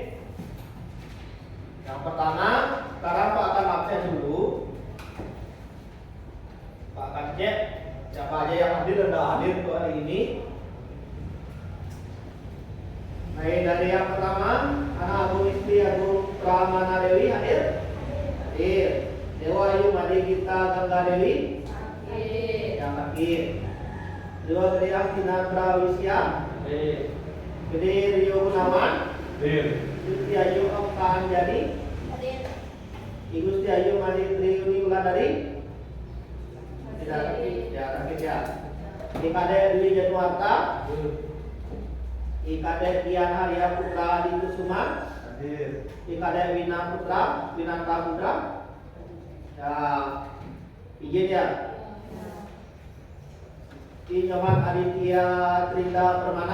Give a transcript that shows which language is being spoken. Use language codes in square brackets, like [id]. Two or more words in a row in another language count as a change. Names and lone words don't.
[id] Yang pertama, sekarang Pak akan absen dulu. Pak akan cek siapa aja yang hadir dan tidak hadir untuk hari ini. Baik, dari yang pertama, anak Agung Istri Agung Pramana Dewi hadir? Hadir. Dewa Ayu Madi Gita Gangga Dewi? Hadir. Yang hadir. Dewa Gede Astina Prawisya? Hadir. Gede Rio Gunawan? Gusti Ayu Okta Anjani? Hadir. Gusti Ayu Madi Triuni Wulandari? Tidak hadir. Ya, hadir ya. IKD Dwi Januarta? IKD Dian Haria Putra Adi Kusuma? Hadir. IKD Wina Putra, Winanta Putra? Ya, izin ya. I Nyoman Aditya Trinda Permana?